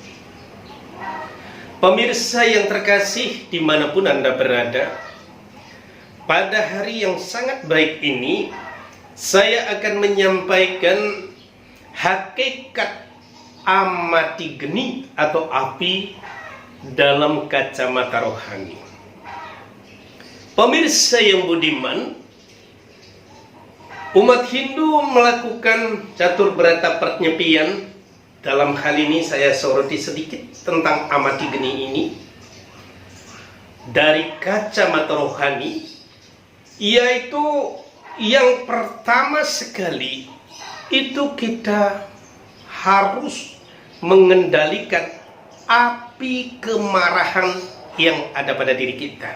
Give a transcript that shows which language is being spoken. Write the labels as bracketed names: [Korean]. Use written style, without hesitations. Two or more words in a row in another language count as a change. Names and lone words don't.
[Indonesian] Pemirsa yang terkasih dimanapun Anda berada, pada hari yang sangat baik ini saya akan menyampaikan hakikat amati geni atau api dalam kacamata rohani. Pemirsa yang budiman, umat Hindu melakukan catur berata pernyepian. Dalam hal ini saya soroti sedikit tentang amati geni ini dari kacamata rohani, yaitu yang pertama sekali itu kita harus mengendalikan api kemarahan yang ada pada diri kita.